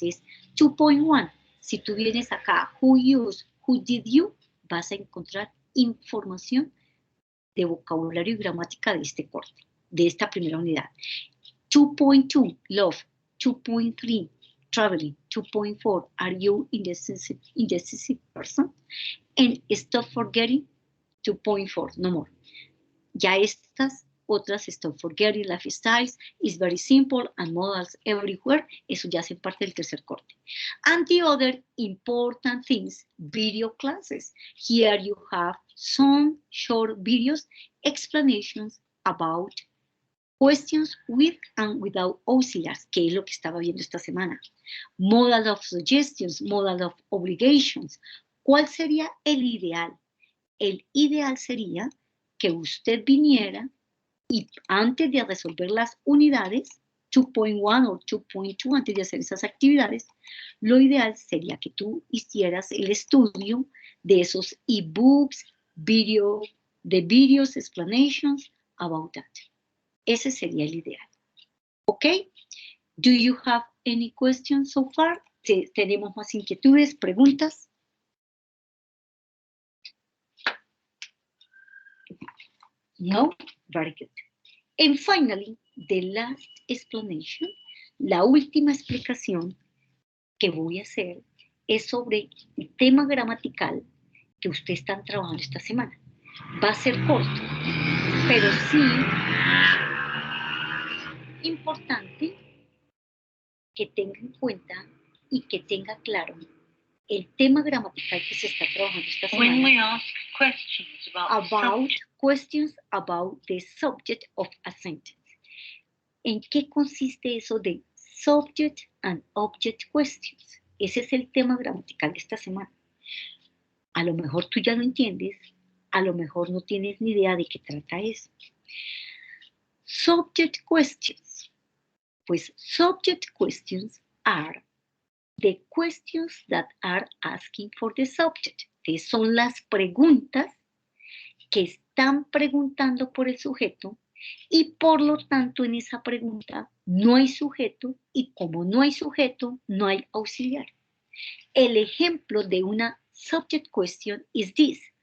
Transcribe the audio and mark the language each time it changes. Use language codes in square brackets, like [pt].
[es] Entonces, 2.1, si tú vienes acá, [en] who used, who did you, [es] vas a encontrar información de vocabulario y gramática de este corte, de esta primera unidad. [en] 2.2, love. 2.3, traveling. 2.4, are you indecisive person? And stop forgetting. 2.4, no more. [es] Ya estas otras, [en] stop forgetting, lifestyles, is very simple, and modals everywhere, [es] eso ya hace parte del tercer corte. [en] And the other important things, video classes. Here you have some short videos, explanations about questions with and without auxiliars, [es] que es lo que estaba viendo esta semana. [en] Modal of suggestions, modal of obligations. [es] ¿Cuál sería el ideal? El ideal sería que usted viniera y antes de resolver las unidades, 2.1 o 2.2, antes de hacer esas actividades, lo ideal sería que tú hicieras el estudio de esos ebooks, [en] videos, explanations about that. [es] Ese sería el ideal. ¿Ok? [en] Do you have any questions so far? [es] ¿Tenemos más inquietudes, preguntas? [en] No? Very good. And finally, the last explanation, [es] la última explicación que voy a hacer es sobre el tema gramatical que ustedes están trabajando esta semana. Va a ser corto, pero sí importante que tenga en cuenta y que tenga claro el tema gramatical que se está trabajando esta semana. [en] When we ask questions about questions about the subject of a sentence. [es] ¿En qué consiste eso de subject and object questions? Ese es el tema gramatical de esta semana. A lo mejor tú ya lo entiendes, a lo mejor no tienes ni idea de qué trata eso. [en] Subject questions. Pues subject questions are the questions that are asking for the subject. [es] Que son las preguntas que están preguntando por el sujeto y por lo tanto en esa pregunta no hay sujeto y como no hay sujeto, no hay auxiliar. El ejemplo de una subject question [en] is this.